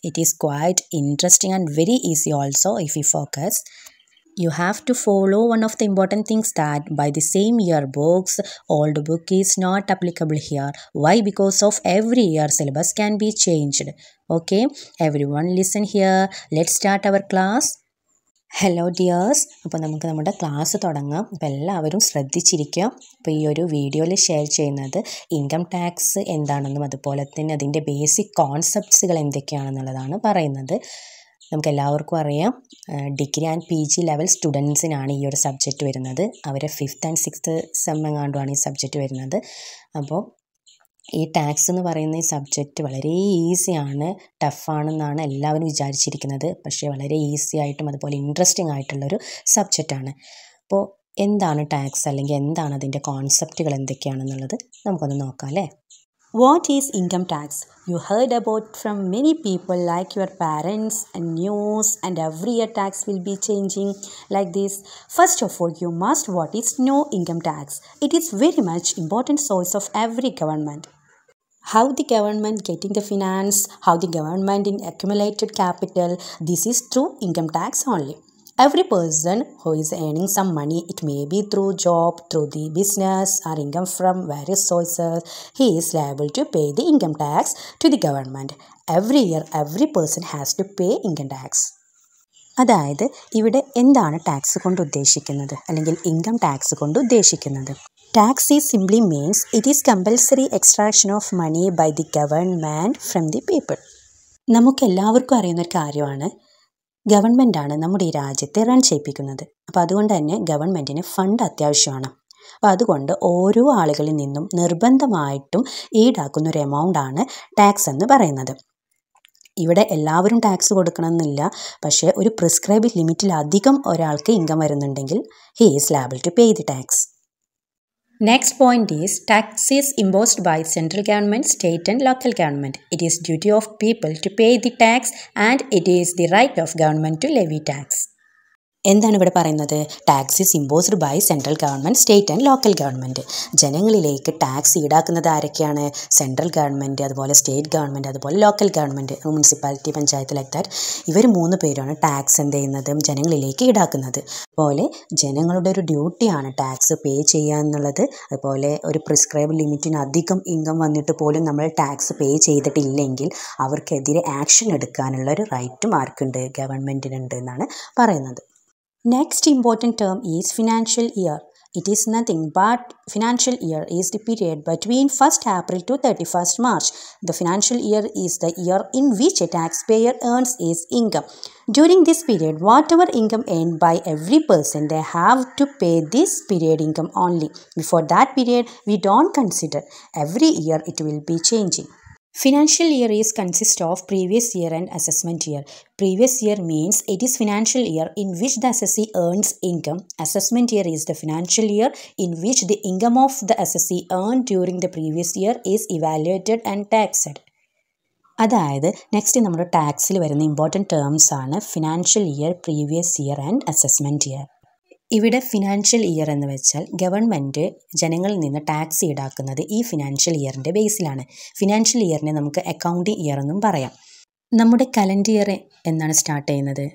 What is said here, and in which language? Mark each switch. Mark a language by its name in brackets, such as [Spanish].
[English] It is quite interesting and very easy also if we focus. You have to follow one of the important things that by the same year books, old book is not applicable here. Why? Because of every year syllabus can be changed. Okay, everyone listen here. Let's start our class. [Malayalam] Hello dears, അപ്പോൾ നമുക്ക് നമ്മുടെ class തുടങ്ങാം. അപ്പോൾ എല്ലാവരും ശ്രദ്ധിച്ചിരിക്കുക. അപ്പോൾ ഈ ഒരു വീഡിയോയിൽ ഷെയർ ചെയ്യുന്നത് ഇൻകം ടാക്സ് എന്താണെന്നും അതുപോലെ തന്നെ അതിൻ്റെ ബേസിക് കോൺസെപ്റ്റ്സുകൾ എന്തൊക്കെയാണെന്നുള്ളതാണ് പറയുന്നത്. നമുക്ക് എല്ലാവർക്കും അറിയാം, ഡിഗ്രി ആൻഡ് PG ലെവൽ സ്റ്റുഡൻസിനാണ് ഈ ഒരു സബ്ജക്റ്റ് വരുന്നത്. അവരെ 5th and 6th സെം എങ്ങാണ്ടുമാണ് ഈ സബ്ജക്റ്റ് വരുന്നത്. അപ്പോൾ ഈ ടാക്സ് എന്ന് പറയുന്ന ഈ സബ്ജക്റ്റ് വളരെ ഈസിയാണ്, ടഫാണെന്നാണ് എല്ലാവരും വിചാരിച്ചിരിക്കുന്നത്. പക്ഷേ വളരെ ഈസി ആയിട്ടും അതുപോലെ ഇൻട്രസ്റ്റിംഗ് ആയിട്ടുള്ളൊരു സബ്ജക്റ്റാണ്. അപ്പോൾ എന്താണ് ടാക്സ്, അല്ലെങ്കിൽ എന്താണ് അതിൻ്റെ കോൺസെപ്റ്റുകൾ എന്തൊക്കെയാണെന്നുള്ളത് നമുക്കൊന്ന് നോക്കാം അല്ലേ. [English] What is income tax? You heard about from many people like your parents and news, and every year tax will be changing like this. First of all, you must what is no income tax. It is very much important source of every government. How the government getting the finance, how the government in accumulated capital, this is through income tax only. Every person who is earning some money, it may be through job, through the business or income from various sources, he is liable to pay the income tax to the government. Every year, every person has to pay income tax. [Malayalam] അതായത് ഇവിടെ എന്താണ് tax കൊണ്ട് ഉദ്ദേശിക്കുന്നത്, അല്ലെങ്കിൽ income tax കൊണ്ട് ഉദ്ദേശിക്കുന്നത്? [English] Tax is simply means it is compulsory extraction of money by the government from the people. [Malayalam] നമുക്കെല്ലാവർക്കും അറിയുന്നൊരു കാര്യമാണ്, ഗവൺമെൻറ്റാണ് നമ്മുടെ ഈ രാജ്യത്തെ റൺ ചെയ്യിപ്പിക്കുന്നത്. അപ്പോൾ അതുകൊണ്ട് തന്നെ ഗവൺമെൻറ്റിന് ഫണ്ട് അത്യാവശ്യമാണ്. അപ്പോൾ അതുകൊണ്ട് ഓരോ ആളുകളിൽ നിന്നും നിർബന്ധമായിട്ടും ഈടാക്കുന്ന ഒരു എമൗണ്ടാണ് ടാക്സ് എന്ന് പറയുന്നത്. ഇവിടെ എല്ലാവരും ടാക്സ് കൊടുക്കണമെന്നില്ല, പക്ഷേ ഒരു പ്രിസ്ക്രൈബ് ലിമിറ്റിലധികം ഒരാൾക്ക് ഇൻകം വരുന്നുണ്ടെങ്കിൽ [English] He is liable to pay the tax. Next point is tax is imposed by central government, state and local government. It is duty of people to pay the tax and it is the right of government to levy tax. [Malayalam] എന്താണ് ഇവിടെ പറയുന്നത്? [English] Tax is imposed by central government, state and local government. [Malayalam] ജനങ്ങളിലേക്ക് tax ഈടാക്കുന്നത് ആരൊക്കെയാണ്? Central government, അതുപോലെ state government, അതുപോലെ local government, municipality, panchayat, [English] Like that. [Malayalam] ഇവർ 3 പേരാണ് ടാക്സ് എന്ത് ചെയ്യുന്നത്? ജനങ്ങളിലേക്ക് ഈടാക്കുന്നത്. അതുപോലെ ജനങ്ങളുടെ ഒരു ഡ്യൂട്ടിയാണ് ടാക്സ് പേ ചെയ്യുക എന്നുള്ളത്. അതുപോലെ ഒരു പ്രിസ്ക്രൈബ് ലിമിറ്റിന് അധികം ഇൻകം വന്നിട്ട് പോലും നമ്മൾ ടാക്സ് പേ ചെയ്തിട്ടില്ലെങ്കിൽ അവർക്കെതിരെ ആക്ഷൻ എടുക്കാനുള്ള ഒരു റൈറ്റും ആർക്കുണ്ട്? ഗവൺമെൻറ്റിനുണ്ട് എന്നാണ് പറയുന്നത്. [English] Next important term is financial year. It is nothing but financial year is the period between 1st April to 31st March. The financial year is the year in which a taxpayer earns his income. During this period, whatever income earned by every person, they have to pay this period income only. Before that period, we don't consider. Every year it will be changing. Financial year is consist of previous year and assessment year. Previous year means it is financial year in which the assessee earns income. Assessment year is the financial year in which the income of the assessee earned during the previous year is evaluated and taxed. [Malayalam] അതായത് next നമ്മുടെ ടാക്സിൽ വരുന്ന important terms ആണ് financial year, previous year and assessment year. ഇവിടെ financial year എന്ന് വെച്ചാൽ government ജനങ്ങളിൽ നിന്ന് tax ഈടാക്കുന്നത് ഈ ഫിനാൻഷ്യൽ ഇയറിൻ്റെ ബേസിലാണ്. ഫിനാൻഷ്യൽ ഇയറിനെ നമുക്ക് അക്കൗണ്ടിങ് ഇയർ എന്നും പറയാം. നമ്മുടെ കലണ്ടർ ഇയർ എന്നാണ് സ്റ്റാർട്ട് ചെയ്യുന്നത്?